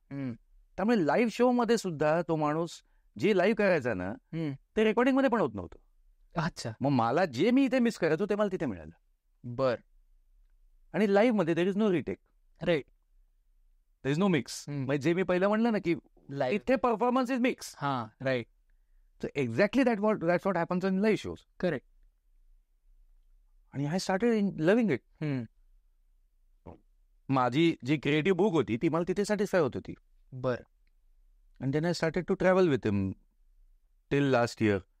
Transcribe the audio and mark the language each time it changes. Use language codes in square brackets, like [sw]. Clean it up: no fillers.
[mr] त्यामुळे live show मध्ये सुद्धा तो माणूस जे लाईव्ह करायचा ना ते रेकॉर्डिंग मध्ये पण होत नव्हतं. अच्छा. मग मला जे मी इथे मिस करायचो ते मला तिथे मिळालं. आणि लाईव्ह मध्ये [en] There is no retake, right, there is no mix. [mr] म्हणजे जे मी पहिलं म्हणलं ना की इथे [en] Performance is mix. Right. So exactly that's what happens in live shows. Correct. आणि I started loving it. [mr] माझी जी क्रिएटिव्ह बुक होती ती मला तिथे सॅटिस्फाय होत होती. [en] And then I started to travel with him till last year.